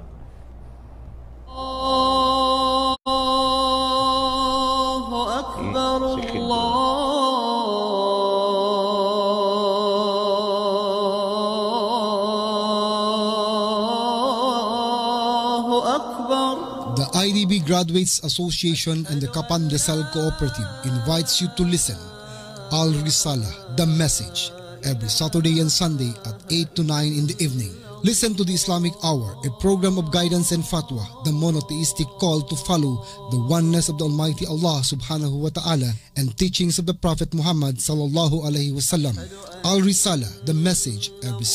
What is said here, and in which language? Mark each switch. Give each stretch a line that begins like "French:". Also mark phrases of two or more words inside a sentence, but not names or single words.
Arabic: الله أكبر الله أكبر.
English: The IDB Graduates Association and the Kapan Rizal Cooperative invites you to listen Al Risala, The Message, every Saturday and Sunday at 8 to 9 in the evening. Listen to the Islamic Hour, a program of guidance and fatwa, the monotheistic call to follow the oneness of the Almighty Allah
Arabic: سبحانه وتعالى
English: and teachings of the Prophet Muhammad
Arabic: صلى الله عليه وسلم.
English: Al Risala, The Message, every